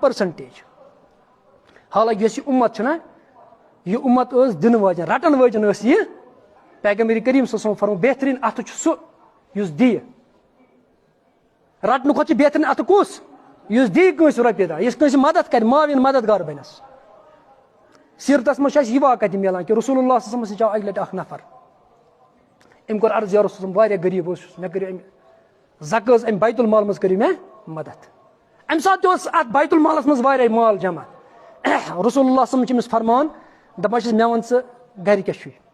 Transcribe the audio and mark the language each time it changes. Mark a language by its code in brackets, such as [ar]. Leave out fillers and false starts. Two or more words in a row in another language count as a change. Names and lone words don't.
[ks] پٔرسنٹیج حالانکہِ یۄس یہِ اُمت چھُنہ یہِ اُمت ٲس دِنہٕ واجٮ۪ن رٹن وٲجٮ۪ن ٲس یہِ پیغمبر کریم [ar] صلی اللہ علیہ وسلم [ks] فرموو بہتریٖن اَتھٕ چھُ سُہ یُس دِیہِ رٹنہٕ کھۄتہٕ چھُ بہتریٖن اَتھٕ کُس یُس دِیہِ کٲنٛسہِ رۄپیہِ دہ یُس کٲنٛسہِ مدد کرِ معاوِن مددگار بنٮ۪س سیرتس منٛز چھُ اَسہِ یہِ واقعہ تہِ مِلان کہِ رسول اللہ [ar] صلی اللہ علیہ وسلم [ks] سۭتۍ آو اکہِ لٹہِ اکھ نفر أمۍ کوٚر عرض [ar] یا رسول اللہ [ks] واریاہ غریٖب اوسُس مےٚ کٔرِو أمۍ زکٲژ أمۍ بیت المال منٛز کٔرِو مےٚ مدد اَمہِ ساتہٕ تہِ اوس اَتھ بیت المالس منٛز واریاہ مال جمع [ar] رسول اللہ صلی اللہ [ks] چھِ أمِس فرمان دپان چھِس مےٚ وَن ژٕ گرِ کیٛاہ چھُے